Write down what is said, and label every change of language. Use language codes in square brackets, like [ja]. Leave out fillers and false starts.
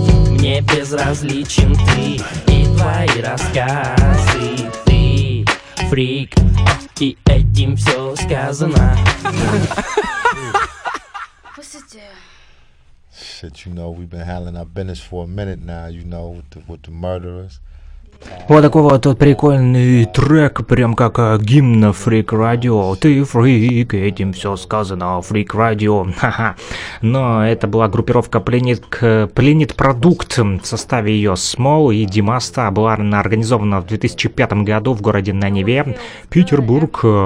[ru] Мне безразличен ты и твои рассказы. Ты фрик, и этим все сказано. [en] Shit, you know, we've been handling our business for a minute now, you know, with the murderers. [ru] Вот такой вот прикольный трек, прям как гимн Freak Radio. Ты фрик, этим все сказано, Freak Radio. Ха-ха. Но это была группировка Planet Product. В составе ее Small и Димаста была организована в 2005 году в городе на Неве, Петербург.